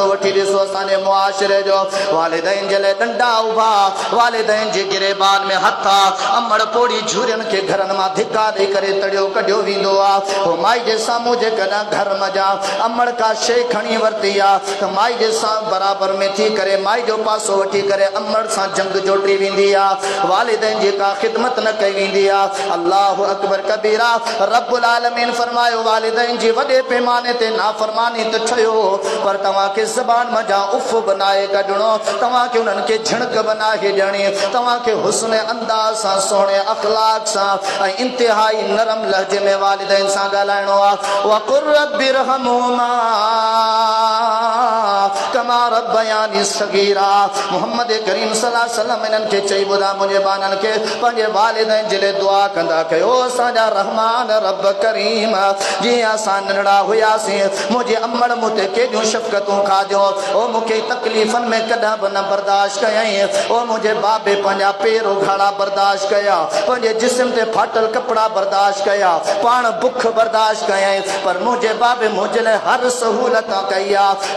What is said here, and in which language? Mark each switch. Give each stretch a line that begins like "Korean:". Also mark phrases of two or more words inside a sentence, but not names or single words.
Sindhi: वठी ॾिसो असांजे मुआशिरे जो वालिदैन जे लाइ डंडा उभा, वालिदैन जे गिरेबान में हथा, अमड़ पोड़ी झूरियुनि खे घरनि मां धिका ॾेई करे तड़ियो कढियो वेंदो आहे। पोइ माई जे साम्हूं जेकॾहिं घर मज़ा अमड़ का शइ खणी वरिती आहे त माई जे सां बराबरि में थी करे माई जो पासो वठी करे अमड़ सां जंग जोटी वेंदी आहे। वालिदैन जी का ख़िदमत न कई वेंदी आहे।
Arabic: الله أكبر كبيرا.
Sindhi: रब्बुल आलमीन फरमायो वालिदैन जी वॾे पैमाने ते नाफ़रमानी त थियो, पर तव्हांखे ज़बान मज़ा उफ़ बनाए कढणो, तव्हांखे उन्हनि खे झिणक बनाए ॾियणी, तव्हांखे हुस्न अंदाज़ सां सुहिणे अख़लाक सां ऐं इंतिहाई नरम लहजे में वालिदैन सां ॻाल्हाइणो आहे।
Arabic: وقل رب ارحمهما كما ربياني صغيرا.
Sindhi: मोहम्मद करीम
Arabic: صلى الله عليه وسلم
Sindhi: इन्हनि खे चई ॿुधा मुंहिंजे ॿारनि खे पंहिंजे वालिदैन जे लाइ दुआ कंदा कयो। असांजा रहमान रब करीम जीअं असां नंढड़ा हुयासीं, मुंहिंजे अमड़ मूं ते केॾियूं शफ़क़तूं खाधियूं, ओ मूंखे तकलीफ़नि में कॾहिं बि न बर्दाश्त कयईं। ओ मुंहिंजे बाबे पंहिंजा पेर उघाड़ा बर्दाश्त कया, पंहिंजे जिस्म ते फाटल कपिड़ा बर्दाश्त कया, पाण बुख बर्दाश्त कयईं, पर मुंहिंजे बाबे मुंहिंजे लाइ हर सहूलत कई आहे।